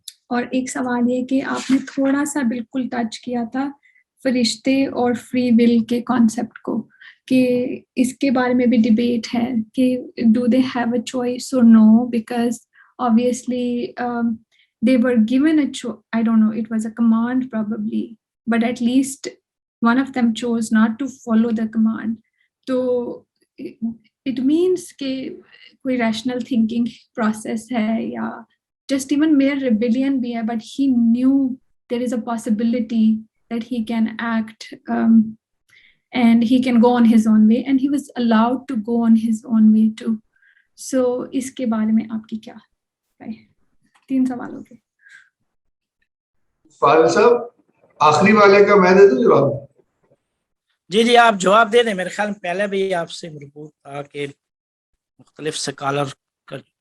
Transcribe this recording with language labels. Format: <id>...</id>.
<ur>اور ایک سوال یہ کہ آپ نے تھوڑا سا بالکل ٹچ کیا تھا فرشتے اور فری ول کے کانسیپٹ کو, کہ اس کے بارے میں بھی ڈیبیٹ ہے کہ</ur> <en>Do they have a choice or no, because obviously they were given a choice. I don't know, it was a command probably, but at least one of them chose not to follow the command. So it means</en> <ur>کہ کوئی rational thinking process ہے یا</ur> <en>just even mere rebellion</en> <ur>بھی ہے,</ur> <en>but he knew there is a possibility that he can act and he can go on his own way, and he was allowed to go on his own way too. So</en> <ur>اس کے بارے میں آپ کی کیا رائے؟ 3 سوال ہو گئے. فاضل صاحب آخری والے کا میں دے دوں جواب؟ جی آپ جواب دے دیں. میرے خیال میں پہلے بھی آپ سے مربوط تھا کہ مختلف سکالر کا.</ur>